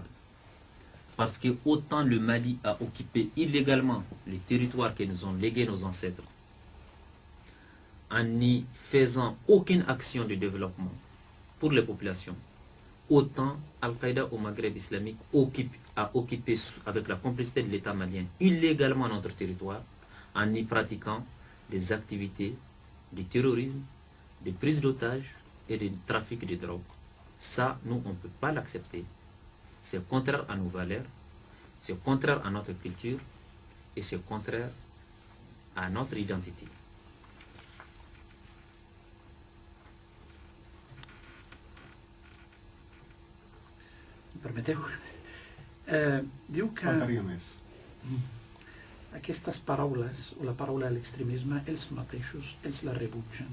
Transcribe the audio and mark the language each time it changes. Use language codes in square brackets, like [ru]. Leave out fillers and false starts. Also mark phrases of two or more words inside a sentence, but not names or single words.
[fr] Parce que autant le Mali a occupé illégalement les territoires que nous ont légués nos ancêtres, en n'y faisant aucune action de développement pour les populations, autant Al-Qaïda au Maghreb islamique a occupé avec la complicité de l'État malien illégalement notre territoire en y pratiquant des activités de terrorisme, de prise d'otages et de trafic de drogue. Ça, nous, on ne peut pas l'accepter. C'est contraire à nos valeurs, c'est contraire à notre culture et c'est contraire à notre identité. [ca] Permeteu? Diu que aquestes paraules, o la paraula a l'extremisme, ells mateixos, ells la rebutgen.